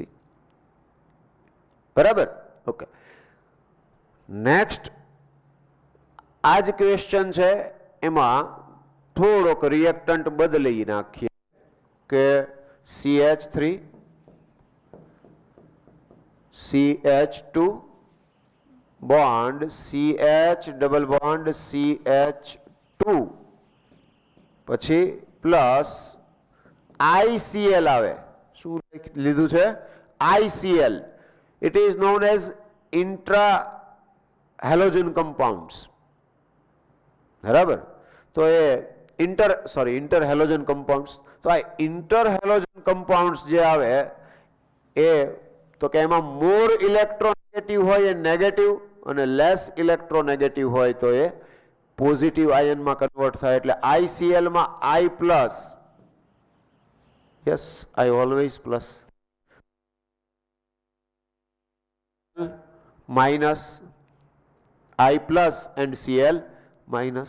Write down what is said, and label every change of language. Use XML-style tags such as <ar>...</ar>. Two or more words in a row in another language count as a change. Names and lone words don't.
<gu>બરાબર? ઓકે. નેક્સ્ટ આ જ ક્વેશ્ચન છે, એમાં થોડોક રિએક્ટન્ટ બદલી નાખીએ કે CH3 CH2 બોન્ડ CH</gu> <en>double bond</en> <gu>CH2 પછી પ્લસ ICl આવે. શું લીધું છે? ICl.</gu> <en>It is known as intra-halogen compounds.</en> <gu>બરાબર? તો એ</gu> <en>inter-halogen compounds.</en> <gu>તો આ</gu> <en>inter-halogen compounds</en> <gu>જે આવે એ તો કે એમાં</gu> <en>more electronegative</en> <gu>હોય એ નેગેટિવ અને</gu> <en>less electronegative</en> <gu>હોય તો એ</gu> <en>positive ionમાં</en> <gu>કન્વર્ટ થાય.</gu> <en>એટલે ICl માં I plus, yes, I always plus, minus I plus and Cl minus.</en>